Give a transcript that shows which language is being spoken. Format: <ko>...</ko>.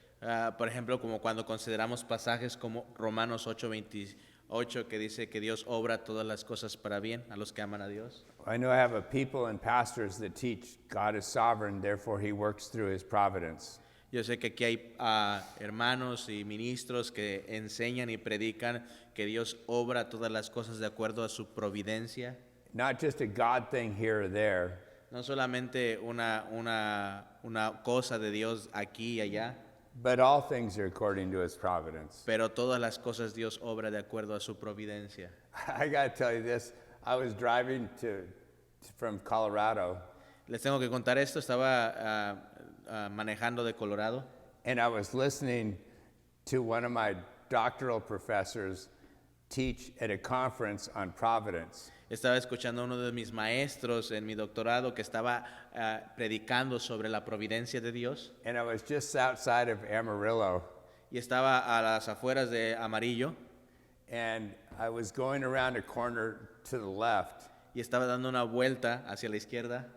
<es>Por ejemplo, como cuando consideramos pasajes como Romanos 8:28, que dice que Dios obra todas las cosas para bien a los que aman a Dios.</es> <en>I know I have a people and pastors that teach God is sovereign, therefore he works through his providence.</en> <es>Yo sé que aquí hay hermanos y ministros que enseñan y predican que Dios obra todas las cosas de acuerdo a su providencia.</es> <en>Not just a God thing here or there,</en> <es>No solamente una cosa de Dios aquí y allá,</es> <en>but all things are according to his providence.</en> <es>pero todas las cosas Dios obra de acuerdo a su providencia.</es> <en>I got to tell you this, I was driving from Colorado,</en> <es>Les tengo que contar esto, estaba manejando de Colorado</es> <en>and I was listening to one of my doctoral professors teach at a conference on providence.</en> <es>Estaba escuchando a uno de mis maestros en mi doctorado que estaba predicando sobre la providencia de Dios,</es> <en>And I was just outside of Amarillo,</en> <es>y estaba a las afueras de Amarillo</es> <en>and I was going around a corner to the left</en> <es>y estaba dando una vuelta hacia la izquierda</es>